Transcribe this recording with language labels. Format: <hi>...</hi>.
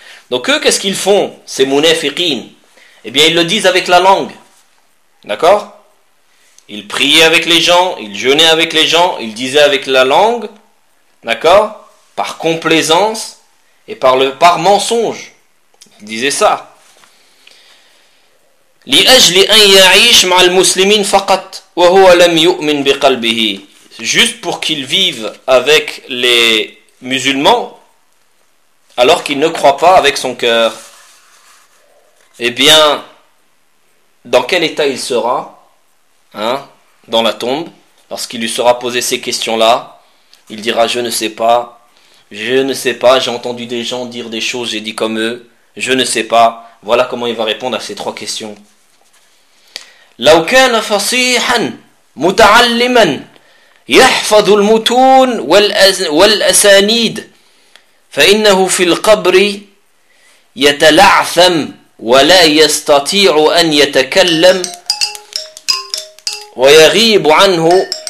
<fr>Donc eux, qu'est-ce qu'ils font, ces munafiqin? Eh bien, ils le disent avec la langue, d'accord. Ils priaient avec les gens, ils jeûnaient avec les gens, ils disaient avec la langue, d'accord, par complaisance et par mensonge, ils disaient ça.</fr> <ar>لأجل أن يعيش مع المسلمين فقط وهو لم يؤمن بقلبه.</ar> <fr>juste pour qu'ils vivent avec les musulmans alors qu'il ne croit pas avec son cœur, eh bien, dans quel état il sera, hein, dans la tombe, lorsqu'il lui sera posé ces questions-là, il dira « je ne sais pas, j'ai entendu des gens dire des choses, j'ai dit comme eux, je ne sais pas ». Voilà comment il va répondre à ces trois questions.</fr> <ar>« لو كان فصيحا متعلما يحفظ المتون والأسانيد » فإنه في القبر يتلعثم ولا يستطيع أن يتكلم ويغيب عنه.</ar>